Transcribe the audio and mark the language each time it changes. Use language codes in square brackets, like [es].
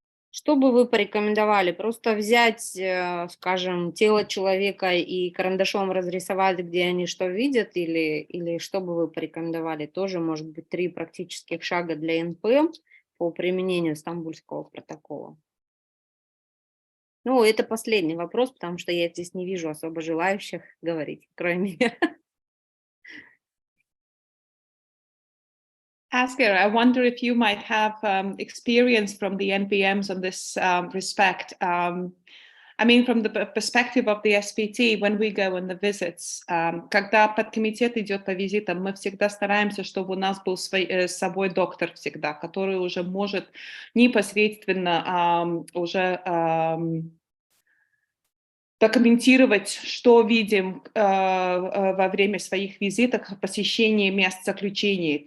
[ru] Что бы вы порекомендовали? Просто взять, скажем, тело человека и карандашом разрисовать, где они что видят, или что бы вы порекомендовали? Тоже, может быть, 3 практических шага для НП по применению Стамбульского протокола. Ну, это последний вопрос, потому что я здесь не вижу особо желающих говорить, кроме меня. [en] Asgер, I wonder if you might have experience from the NPMs on this respect. I mean, from the perspective of the SPT, when we go on the visits, [ru] когда подкомитет идет по визитам, мы всегда стараемся, чтобы у нас был с собой доктор всегда, который уже может непосредственно уже документировать, что видим во время своих визитов, посещения мест заключения.